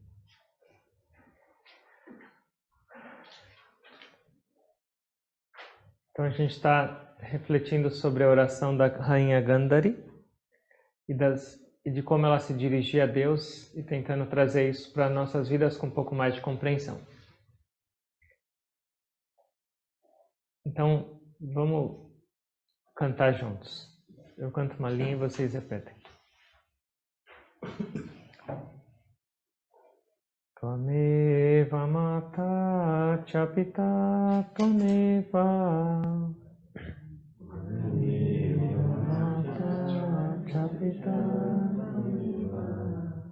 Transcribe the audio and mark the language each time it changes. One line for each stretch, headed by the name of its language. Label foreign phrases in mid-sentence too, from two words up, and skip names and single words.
Portuguese: Então a gente está refletindo sobre a oração da Rainha Gandhari e de como ela se dirigia a Deus e tentando trazer isso para nossas vidas com um pouco mais de compreensão. Então vamos cantar juntos. Eu canto uma linha e vocês repetem.
Sanskrit: Tvameva mata cha pita tvameva. Tvameva mata cha pita tvameva.